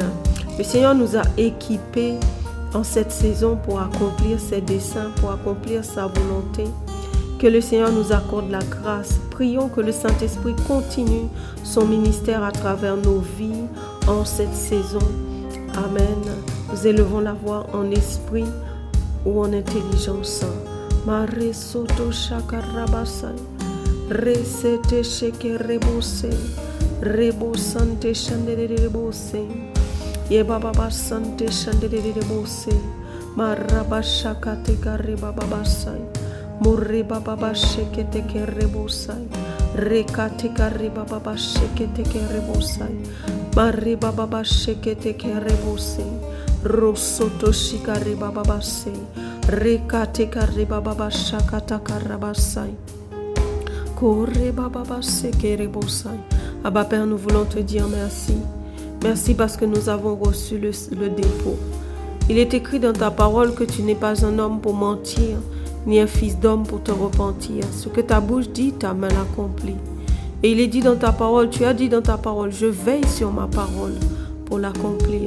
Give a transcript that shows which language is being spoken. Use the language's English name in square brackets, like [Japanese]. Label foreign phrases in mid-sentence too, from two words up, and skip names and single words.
[French] Le Seigneur nous a équipés en cette saison pour accomplir ses desseins, pour accomplir sa volonté. Que le Seigneur nous accorde la grâce. Prions que le Saint-Esprit continue son ministère à travers nos vies en cette saison. Amen. Nous élevons la voix en esprit ou en intelligence. Mare soto shakarabasai, resete sheke rebose, rebosante shandere rebose, yebaba sante shandere rebose, marabashakate karebabasai, murrebaba shekete kerebosai, rekate karebaba shekete kerebosai, marrebaba shekete kerebose, rosoto shikarebabase, rekate karebaba shakata karabasai. Abba Père, nous voulons te dire merci. Merci parce que nous avons reçu le dépôt. Il est écrit dans ta parole que tu n'es pas un homme pour mentir, ni un fils d'homme pour te repentir. Ce que ta bouche dit, ta main l'accomplit. Et il est dit dans ta parole, tu as dit dans ta parole, je veille sur ma parole pour l'accomplir.